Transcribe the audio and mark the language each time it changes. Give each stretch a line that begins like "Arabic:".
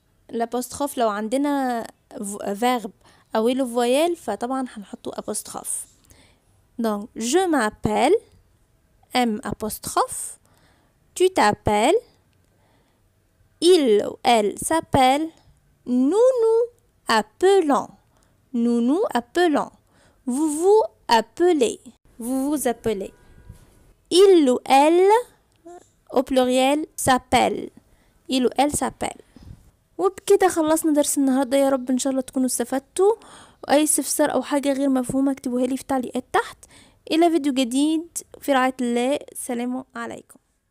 Arabic: l'apostrophe لو عندنا verbe أوله voyelle فطبعا هنحطه apostrophe.
French: donc je m'appelle M apostrophe, tu t'appelles, il ou elle s'appelle, nous nous appelons, nous nous appelons, vous vous appelez, vous vous appelez. il ou elle au pluriel s'appelle, il ou elle s'appelle.
Arabic: وبكده خلصنا درس النهارده. يا رب ان شاء الله تكونوا استفدتوا، واي استفسار او حاجه غير مفهومه اكتبوها لي في تعليقات تحت. الى فيديو جديد في رعايه الله. السلام عليكم.